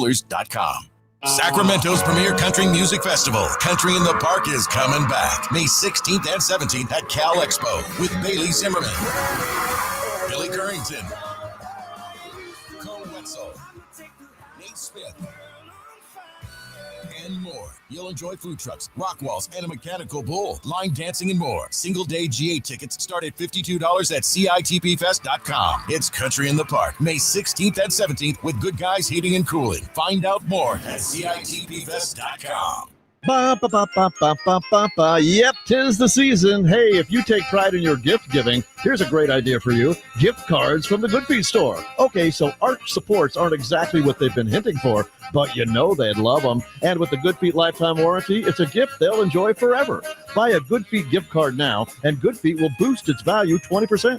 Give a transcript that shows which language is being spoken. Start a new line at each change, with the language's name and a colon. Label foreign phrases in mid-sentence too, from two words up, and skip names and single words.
English: Sacramento's premier country music festival, Country in the Park, is coming back May 16th and 17th at Cal Expo with Bailey Zimmerman, Billy Currington, Colin Wetzel, Nate Smith, and more. You'll enjoy food trucks, rock walls, and a mechanical bull, line dancing, and more. Single-day GA tickets start at $52 at CITPFest.com. It's Country in the Park, May 16th and 17th with Good Guys Heating and Cooling. Find out more at CITPFest.com. Ba, ba, ba, ba, ba, ba, ba, ba. Yep, 'tis the season. Hey, if you take pride in your gift giving, here's a great idea for you. Gift cards from the Good Feet store. Okay, so arch supports aren't exactly what they've been hinting for, but you know they'd love them. And with the Good Feet lifetime warranty, it's a gift they'll enjoy forever. Buy a Good Feet gift card now, and Good Feet will boost its value 20%.